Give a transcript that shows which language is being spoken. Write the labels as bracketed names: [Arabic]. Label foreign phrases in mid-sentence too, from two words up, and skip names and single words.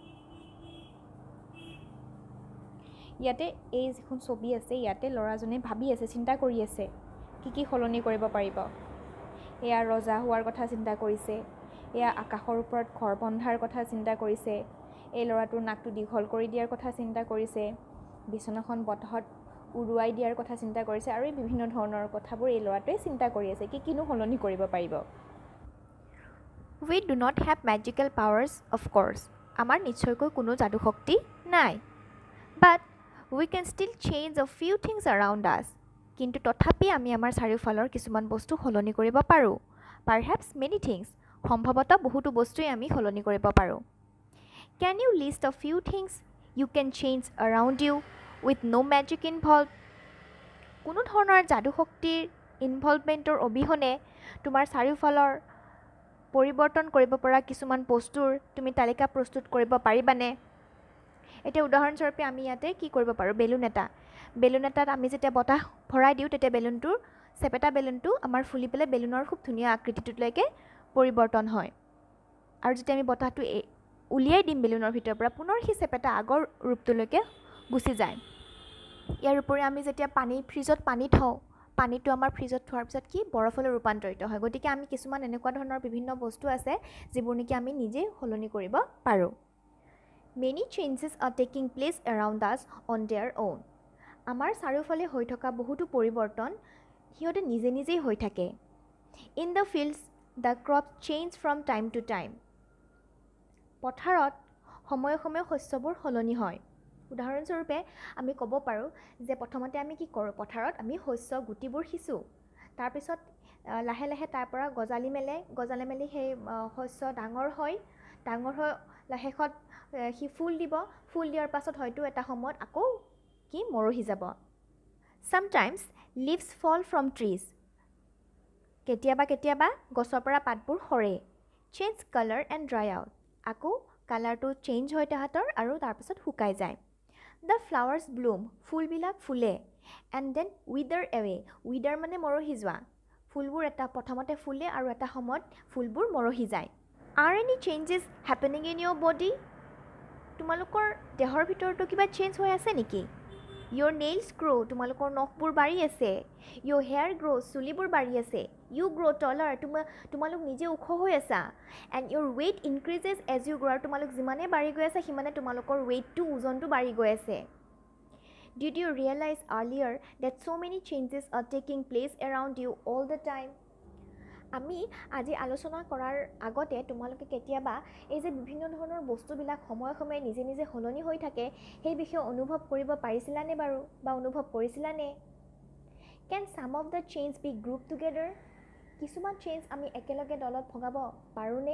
[Assamese] ইয়াতে এই যিখন ছবি আছে ইয়াতে ল'ৰাজনে ভাবি আছে চিন্তা কৰি আছে কি সলনি কৰিব পাৰিব এয়া ৰজা হোৱাৰ কথা চিন্তা কৰিছে এয়া আকাশৰ ওপৰত ঘৰ বন্ধাৰ কথা চিন্তা কৰিছে এই ল'ৰাটোৰ নাকটো দীঘল কৰি দিয়াৰ কথা চিন্তা কৰিছে বিছনাখন বতাহত উৰুৱাই দিয়াৰ কথা চিন্তা কৰিছে আৰু বিভিন্ন ধৰণৰ কথাবোৰ এই ল'ৰাটোৱে চিন্তা কৰি আছে কিনো সলনি কৰিব পাৰিব [English] We do not have magical powers of course [Assamese] আমাৰ নিশ্চয়কৈ কোনো যাদু শক্তি নাই [English] but we can still change a few things around us [Assamese] কিন্তু তথাপি আমি আমাৰ চাৰিওফালৰ কিছুমান বস্তু সলনি কৰিব পাৰোঁ [English] perhaps many things [Assamese] সম্ভৱতঃ বহুতো বস্তুই আমি সলনি কৰিব পাৰোঁ [English] Can you list a few things you can change around you with no magic involved [Assamese] কোনো ধৰণৰ যাদু শক্তিৰ ইনভলভমেণ্টৰ অবিহনে তোমাৰ চাৰিওফালৰ পৰিৱৰ্তন কৰিব পৰা কিছুমান বস্তুৰ তুমি তালিকা প্ৰস্তুত কৰিব পাৰিবানে এতিয়া উদাহৰণস্বৰূপে আমি ইয়াতে কি কৰিব পাৰোঁ বেলুন এটাত আমি যেতিয়া বতাহ ভৰাই দিওঁ তেতিয়া চেপেটা বেলুনটো আমাৰ ফুলি পেলাই বেলুনৰ খুব ধুনীয়া আকৃতিটোলৈকে পৰিৱৰ্তন হয় আৰু যেতিয়া আমি বতাহটো উলিয়াই দিম বেলুনৰ ভিতৰৰ পৰা পুনৰ সেই চেপেটা আগৰ ৰূপটোলৈকে গুচি যায় ইয়াৰ উপৰি আমি যেতিয়া ফ্ৰিজত পানী থওঁ পানীটো আমাৰ ফ্ৰিজত থোৱাৰ পিছত কি বৰফলৈ ৰূপান্তৰিত হয় গতিকে আমি কিছুমান এনেকুৱা ধৰণৰ বিভিন্ন বস্তু আছে যিবোৰ নেকি আমি নিজে সলনি কৰিব পাৰোঁ [English] Many changes are taking place around us on their own [Assamese] আমাৰ চাৰিওফালে হৈ থকা বহুতো পৰিৱৰ্তন সিহঁতে নিজেই হৈ থাকে [English] In the fields the crops change from time to time [Assamese] পথাৰত সময়ে শস্যবোৰ সলনি হয় উদাহৰণস্বৰূপে আমি ক'ব পাৰোঁ যে প্ৰথমতে আমি কি কৰোঁ পথাৰত আমি শস্য গুটিবোৰ সিঁচো তাৰপিছত লাহে তাৰ পৰা গজালি মেলি সেই শস্য ডাঙৰ হৈ শেষত সি ফুল দিয়াৰ পাছত হয়তো এটা সময়ত আকৌ কি মৰহি যাব [English] Sometimes leaves fall from trees [Assamese] কেতিয়াবা গছৰ পৰা পাতবোৰ সৰে [English] Change color and dry out [Assamese] আকৌ কালাৰটো চেঞ্জ হয় তাহাঁতৰ আৰু তাৰপিছত শুকাই যায় [English] The flowers bloom [Assamese] ফুলবিলাক ফুলে [English] and then wither away [Assamese] wither মানে মৰহি যোৱা ফুলবোৰ প্ৰথমতে ফুলে আৰু এটা সময়ত ফুলবোৰ মৰহি যায় [English] Are any changes happening in your body [Assamese] তোমালোকৰ দেহৰ ভিতৰতো কিবা চেঞ্জ হৈ আছে নেকি [English] Your nails grow [Assamese] তোমালোকৰ নখবোৰ বাঢ়ি আছে [English] Your hair grows [Assamese] চুলিবোৰ বাঢ়ি আছে [English] You grow taller [Assamese] তোমালোক নিজে ওখ হৈ আছা [English] and your weight increases as you grow [Assamese] তোমালোক যিমানে বাঢ়ি গৈ আছে সিমানে তোমালোকৰ ওজনটো বাঢ়ি গৈ আছে [English] Did you realize earlier that so many changes are taking place around you all the time [Assamese] আমি আজি আলোচনা কৰাৰ আগতে তোমালোকে কেতিয়াবা এই যে বিভিন্ন ধৰণৰ বস্তুবিলাক সময়ে নিজে সলনি হৈ থাকে সেই বিষয়ে অনুভৱ কৰিব পাৰিছিলানে বাৰু বা অনুভৱ কৰিছিলানে [English] Can some of the change be grouped together [Assamese] কিছুমান চেঞ্জ আমি একেলগে দলত ভগাব পাৰোঁনে